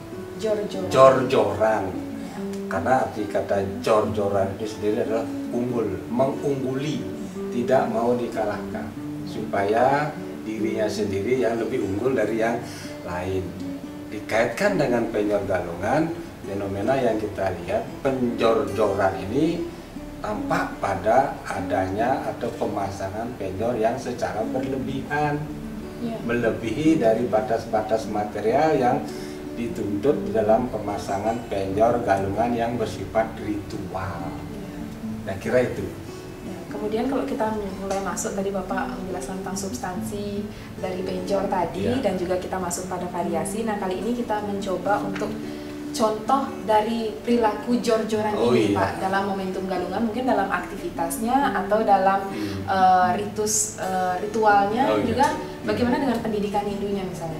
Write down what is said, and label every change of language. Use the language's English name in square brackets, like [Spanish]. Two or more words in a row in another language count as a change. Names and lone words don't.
[Indonesian] Jor-joran. Karena arti kata jor-joran itu sendiri adalah unggul, mengungguli, tidak mau dikalahkan, supaya dirinya sendiri yang lebih unggul dari yang lain. Dikaitkan dengan penjor galungan, fenomena yang kita lihat, penjor-joran ini tampak pada adanya atau pemasangan penjor yang secara berlebihan, melebihi dari batas-batas material yang dituntut dalam pemasangan penjor galungan yang bersifat ritual. Nah, kira itu. Kemudian kalau kita mulai masuk, tadi Bapak menjelaskan tentang substansi dari penjor tadi, dan juga kita masuk pada variasi. Nah, kali ini kita mencoba untuk contoh dari perilaku jor-joran ini, Pak, dalam momentum galungan, mungkin dalam aktivitasnya atau dalam ritualnya, juga bagaimana dengan pendidikan Hindunya misalnya.